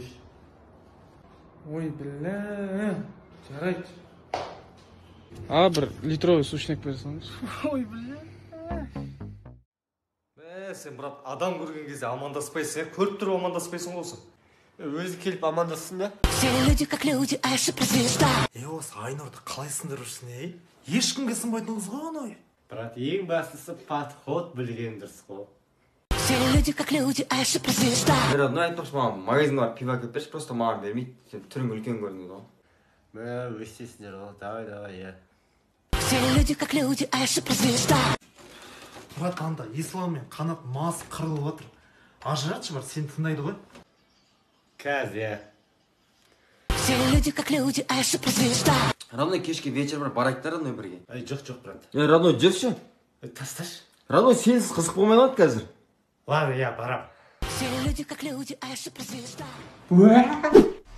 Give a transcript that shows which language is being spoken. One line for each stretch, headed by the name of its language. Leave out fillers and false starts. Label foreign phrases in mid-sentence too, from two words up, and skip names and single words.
Kazakh: Ой, біләш. Жарайды. Бір
Russian: литровый сушняк
Kazakh: берсеңіз. Ой, біләш. Сен, брат, адам көрген кезде амандаспайсың, көріп тұрып амандаспайсың болсын. Өзі келіп амандассын да?
Russian: Все люди как люди, а суперзвезда.
Kazakh: Осы Айнұрды қалай сындырып жүрсің, Ешкімге сынбайтын қыз ғой анау. Брат, ең бастысы подход білген дұрыс қой.
Russian: Все люди как люди, а суперзвезда.
Kazakh: Родной айтпақшы, маған магазинге барып пиво әкеліп берші, просто маған бермейді. Сен түрің үлкен көрінеді ғой. Өстесіңдер ғой, давай,
Russian: Все люди как люди, а суперзвезда.
Kazakh: Брат, анда ислам мен қанат мас қырылып отыр. Ажыратшы бар, сен тыңдайды ғой. Қазір,
Russian: Все люди как люди, а суперзвезда.
Kazakh: Родной кешке вечер бар, барайықтар Родной бірге. жоқ, брат. Родной, жүрші. Тасташы. Родной, сенсіз қызық болмай қалады қазір.
Russian: Ладно, я барам. Все люди как люди, а суперзвезда.